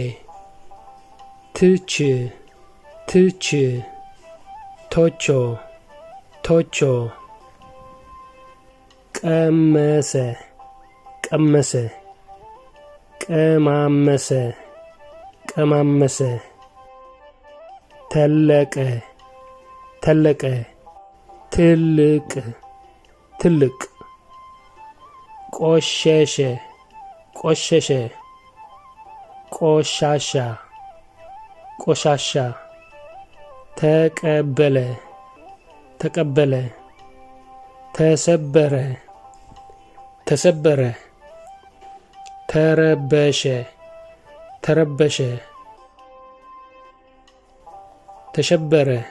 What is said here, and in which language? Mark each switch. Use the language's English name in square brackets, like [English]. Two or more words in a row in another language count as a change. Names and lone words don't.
[Amharic] ትች ትች ቶቾ ቶቾ ቀመሰ ቀመሰ ቀማመሰ ቀማመሰ ተለቀ ተለቀ ትልቅ ትልቅ ቆሸሸ ቆሸሸ ቆሻሻ ቆሻሻ ተቀበለ ተቀበለ ተሰበረ ተሰበረ ተረበሸ ተረበሸ ተሸበረ